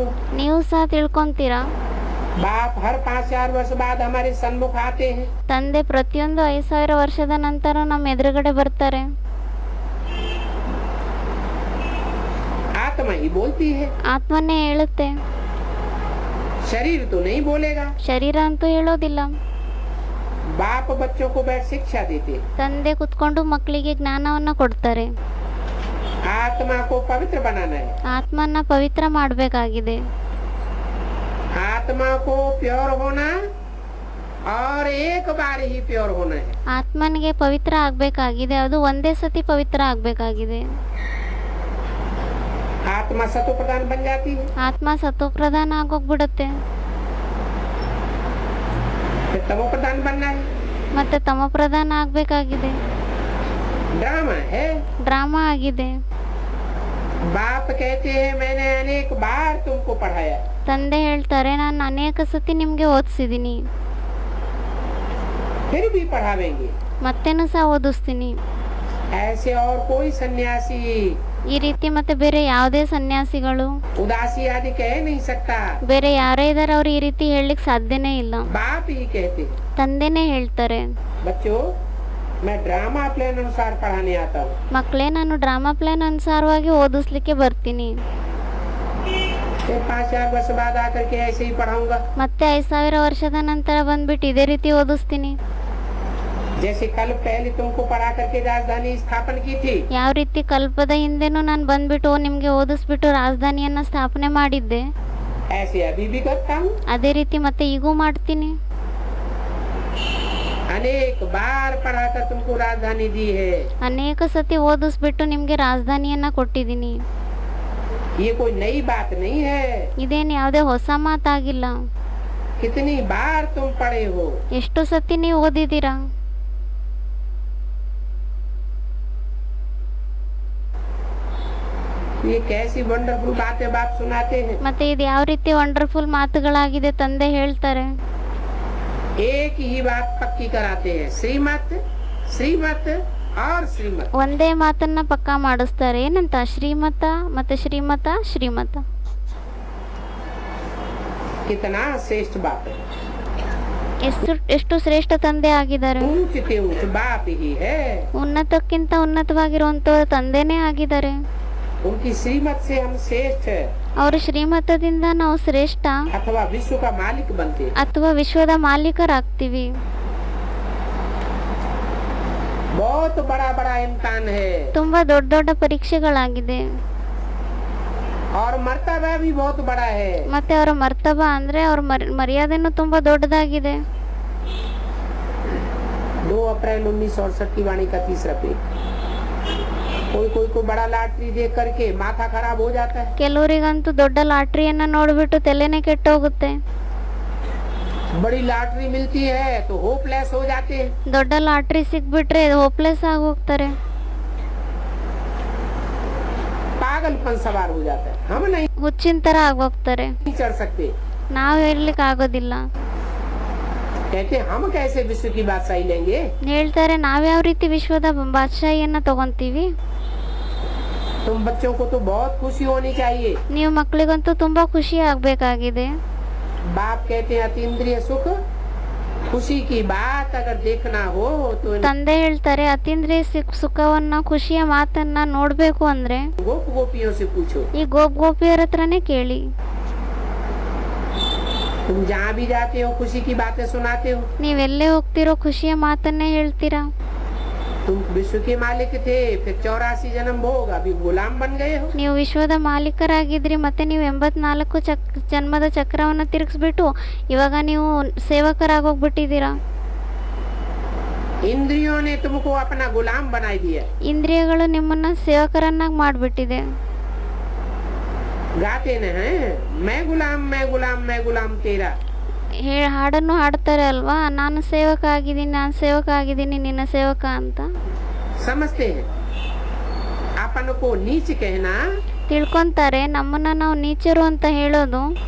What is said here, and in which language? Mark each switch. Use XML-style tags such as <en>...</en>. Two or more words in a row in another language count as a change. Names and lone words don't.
<kn>ನೀವು ಸಹ ತಿಳ್ಕೊಂತೀರಾ.</kn> <hi>बाप हर 5000 वर्ष बाद हमारे सन्मुख आते हैं।</hi> <kn>ತಂದೆ ಪ್ರತಿಯೊಂದು 5000 ವರ್ಷದ ನಂತರ ನಮ್ಮ ಎದುರುಗಡೆ ಬರ್ತಾರೆ.</kn> <hi>आत्मा ही बोलती है।</hi> <kn>ಆತ್ಮನೇ ಹೇಳುತ್ತೆ,</kn> <hi>शरीर तो नहीं बोलेगा।</hi> <kn>ಶರೀರ ಅಂತೂ ಹೇಳೋದಿಲ್ಲ.</kn> <hi>बाप बच्चों को बैठ शिक्षा देते हैं।</hi> <kn>ತಂದೆ ಕುತ್ಕೊಂಡು ಮಕ್ಕಳಿಗೆ ಜ್ಞಾನವನ್ನ ಕೊಡ್ತಾರೆ.</kn> <hi>आत्मा को पवित्र बनाना है।</hi> <kn>ಆತ್ಮನ್ನ ಪವಿತ್ರ ಮಾಡಬೇಕಾಗಿದೆ.</kn> <hi>आत्मा को प्योर होना और एक बार ही प्योर होना है।</hi> <kn>ಆತ್ಮನಿಗೆ ಪವಿತ್ರ ಆಗ್ಬೇಕಾಗಿದೆ, ಅದು ಒಂದೇ ಸತಿ ಪವಿತ್ರ ಆಗ್ಬೇಕಾಗಿದೆ.</kn> <hi>आत्मा सतो प्रधान बन जाती है।</hi> <kn>ಆತ್ಮ ಸತ್ವಪ್ರಧಾನ ಆಗೋಗ್ಬಿಡುತ್ತೆ.</kn> <hi>फिर तमो प्रधान बनना है।</hi> <kn>ಮತ್ತೆ ತಮಪ್ರಧಾನ ಆಗ್ಬೇಕಾಗಿದೆ.</kn> <hi>ड्रामा है।</hi> <kn>ಡ್ರಾಮಾ ಆಗಿದೆ.</kn> <hi>बाप कहते हैं मैंने अनेक बार तुमको पढ़ाया।</hi> <kn>ತಂದೆ ಹೇಳ್ತಾರೆ, ನಾನು ಅನೇಕ ಸತಿ ನಿಮ್ಗೆ ಓದಿಸಿದೀನಿ,</kn> <hi>फिर भी पढ़ावेंगे।</hi> <kn>ಮತ್ತೇನು ಸಹ ಓದಿಸ್ತೀನಿ.</kn> <hi>ऐसे और कोई सन्यासी</hi> <kn>ಈ ರೀತಿ ಮತ್ತೆ ಬೇರೆ ಯಾವುದೇ ಸನ್ಯಾಸಿಗಳು,</kn> <hi>उदासी आदि कह नहीं सकता।</hi> <kn>ಬೇರೆ ಯಾರೇ ಇದಾರೆ ಅವ್ರು ಈ ರೀತಿ ಹೇಳಲಿಕ್ಕೆ ಸಾಧ್ಯನೇ ಇಲ್ಲ.</kn> <hi>बाप ही कहते हैं।</hi> <kn>ತಂದೆನೇ ಹೇಳ್ತಾರೆ,</kn> <hi>बच्चों मैं</hi> <en>drama plan</en> <hi>अनुसार पढ़ाने आता हूँ।</hi> <kn>ಮಕ್ಕಳೇ, ನಾನು</kn> <en>drama plan</en> <kn>ಅನುಸಾರವಾಗಿ ಓದಿಸ್ಲಿಕ್ಕೆ ಬರ್ತೀನಿ.</kn> <hi>फिर 5000 वर्ष बाद आकर के ऐसे ही पढ़ाऊंगा।</hi> <kn>ಮತ್ತೆ 5000 ವರ್ಷದ ನಂತರ ಬಂದ್ಬಿಟ್ಟು ಇದೇ ರೀತಿ ಓದಿಸ್ತೀನಿ.</kn> <hi>जैसे कल पहले तुमको पढ़ा करके राजधानी स्थापन की थी।</hi> <kn>ಯಾವ ರೀತಿ ಕಲ್ಪದ ಹಿಂದೆನೂ ನಾನು ಬಂದ್ಬಿಟ್ಟು ನಿಮ್ಗೆ ಓದಿಸ್ಬಿಟ್ಟು ರಾಜಧಾನಿಯನ್ನ ಸ್ಥಾಪನೆ ಮಾಡಿದ್ದೆ,</kn> <hi>ऐसे अभी भी करता हूँ।</hi> <kn>ಅದೇ ರೀತಿ ಮತ್ತೆ ಈಗೂ ಮಾಡ್ತೀನಿ.</kn> <hi>अनेक बार पढ़ाकर तुमको राजधानी दी है।</hi> <kn>ಅನೇಕ ಸತಿ ಓದಿಸ್ಬಿಟ್ಟು ನಿಮ್ಗೆ ರಾಜಧಾನಿಯನ್ನ ಕೊಟ್ಟಿದ್ದೀನಿ.</kn> <hi>ये कोई नई बात नहीं है।</hi> <kn>ಇದೇನು ಯಾವುದೇ ಹೊಸ ಮಾತಾಗಿಲ್ಲ.</kn> <hi>कितनी बार तुम पढ़े हो।</hi> <kn>ಎಷ್ಟು ಸತಿ ನೀವು ಓದಿದ್ದೀರಾ?</kn> <hi>ये कैसी वंडरफुल बातें बाप सुनाते हैं।</hi> <kn>ಮತ್ತೆ ಇದು ಯಾವ ರೀತಿ ವಂಡರ್ಫುಲ್ ಮಾತುಗಳಾಗಿದೆ ತಂದೆ ಹೇಳ್ತಾರೆ.</kn> <hi>एक ही बात पक्की कराते हैं, श्रीमत श्रीमत और श्रीमत।</hi> <kn>ಒಂದೇ ಮಾತನ್ನ ಪಕ್ಕಾ ಮಾಡಿಸ್ತಾರೆ. ಏನಂತ? ಶ್ರೀಮತ ಮತ್ತೆ ಶ್ರೀಮತ ಶ್ರೀಮತ.</kn> <hi>कितना श्रेष्ठ बात है।</hi> <kn>ಎಷ್ಟು ಶ್ರೇಷ್ಠ ತಂದೆ ಆಗಿದ್ದಾರೆ.</kn> <hi>ऊंच से ऊंच बाप ही है।</hi> <kn>ಉನ್ನತಕ್ಕಿಂತ ಉನ್ನತವಾಗಿರುವಂತ ತಂದೆನೇ ಆಗಿದ್ದಾರೆ.</kn> <hi>उनकी श्रीमत से हम श्रेष्ठ है</hi> <kn>ಅವರ ಶ್ರೀಮತದಿಂದ ನಾವು ಶ್ರೇಷ್ಠ</kn> <hi>अथवा विश्व का मालिक बनते हैं।</hi> <kn>ಅಥವಾ ವಿಶ್ವದ ಮಾಲೀಕರಾಗ್ತೀವಿ.</kn> <hi>बहुत बड़ा बड़ा इम्तिहान है</hi> <kn>ತುಂಬಾ ದೊಡ್ಡ ದೊಡ್ಡ ಪರೀಕ್ಷೆಗಳಾಗಿದೆ.</kn> <hi>और मर्तबा भी बहुत बड़ा है।</hi> <kn>ಮತ್ತೆ ಅವರ ಮರ್ತಬ ಅಂದ್ರೆ ಅವರ ಮರ್ಯಾದೆನೂ ತುಂಬಾ ದೊಡ್ಡದಾಗಿದೆ.</kn> <hi>2 अप्रैल 1968 की वाणी का तीसरा पेज। कोई कोई को बड़ा लॉटरी देख करके माथा खराब हो जाता है।</hi> <kn>ಕೆಲವರಿಗಂತೂ ದೊಡ್ಡ ಲಾಟ್ರಿಯನ್ನ ನೋಡ್ಬಿಟ್ಟು ತಲೆನೇ ಕೆಟ್ಟೋಗುತ್ತೆ.</kn> <hi>बड़ी लॉटरी मिलती है तो होपलेस हो जाते हैं।</hi> <kn>ದೊಡ್ಡ ಲಾಟ್ರಿ ಸಿಕ್ಬಿಟ್ರೆ ಹೋಪ್ಲೆಸ್ ಆಗಿ ಹೋಗ್ತಾರೆ.</kn> <hi>पागलपन सवार हो जाता है। हम नहीं</hi> <kn>ಹುಚ್ಚಿನ ತರ ಆಗೋಗ್ತಾರೆ.</kn> <hi>चढ़ सकते।</hi> <kn>ನಾವು ಹೇಳಲಿಕ್ಕೆ ಆಗೋದಿಲ್ಲ.</kn> <hi>कहते हम कैसे विश्व की बादशाही लेंगे।</hi> <kn>ಹೇಳ್ತಾರೆ ನಾವ್ಯಾವ ರೀತಿ ವಿಶ್ವದ ಬಾದಶಾಹಿಯನ್ನ ತಗೊಂತೀವಿ.</kn> <hi>तुम बच्चों को तो बहुत खुशी होनी चाहिए।</hi> <kn>ನೀವು ಮಕ್ಕಳಿಗಂತೂ ತುಂಬಾ ಖುಷಿ ಆಗ್ಬೇಕಾಗಿದೆ.</kn> <hi>बाप कहते हैं अतीन्द्रिय सुख खुशी की बात अगर देखना हो तो</hi> <kn>ತಂದೆ ಹೇಳ್ತಾರೆ ಅತೀಂದ್ರಿಯ ಸುಖವನ್ನ ಖುಷಿಯ ಮಾತನ್ನ ನೋಡ್ಬೇಕು ಅಂದ್ರೆ</kn> <hi>गोप गोपियों से पूछो।</hi> <kn>ಈ ಗೋಪಿಯರ ಹತ್ರನೇ ಕೇಳಿ.</kn> <hi>तुम जहाँ भी जाते हो खुशी की बातें सुनाते हो।</hi> <kn>ನೀವೆಲ್ಲೇ ಹೋಗ್ತಿರೋ ಖುಷಿಯ ಮಾತನ್ನೇ ಹೇಳ್ತೀರಾ.</kn> <hi>तुम विश्व के मालिक थे, फिर 84 जन्म भोग, अभी गुलाम बन गए हो।</hi> <kn>ನೀವು ವಿಶ್ವದ ಮಾಲೀಕರಾಗಿದ್ರಿ, ಮತ್ತೆ ನೀವು 84 ಜನ್ಮದ ಚಕ್ರವನ್ನ ತಿರುಗಿಸ್ಬಿಟ್ಟು ಇವಾಗ ನೀವು ಸೇವಕರಾಗೋಗ್ಬಿಟ್ಟಿದ್ದೀರಾ.</kn> <hi>इंद्रियों ने तुमको अपना गुलाम बना दिया।</hi> <kn>ಇಂದ್ರಿಯಗಳು ನಿಮ್ಮನ್ನ ಸೇವಕರನ್ನಾಗಿ ಮಾಡ್ಬಿಟ್ಟಿದೆ.</kn> <hi>गाते न हैं मैं गुलाम मैं गुलाम मैं गुलाम तेरा।</hi> <kn>ಹಾಡನ್ನು ಹಾಡ್ತಾರೆ ಅಲ್ವಾ, ನಾನು ಸೇವಕ ಆಗಿದ್ದೀನಿ ನಿನ್ನ ಸೇವಕ ಅಂತ.</kn> <hi>समझते हैं अपन को नीच कहना।</hi> <kn>ತಿಳ್ಕೊಂತಾರೆ ನಮ್ಮನ್ನ ನಾವು ನೀಚರು ಅಂತ ಹೇಳೋದು.</kn>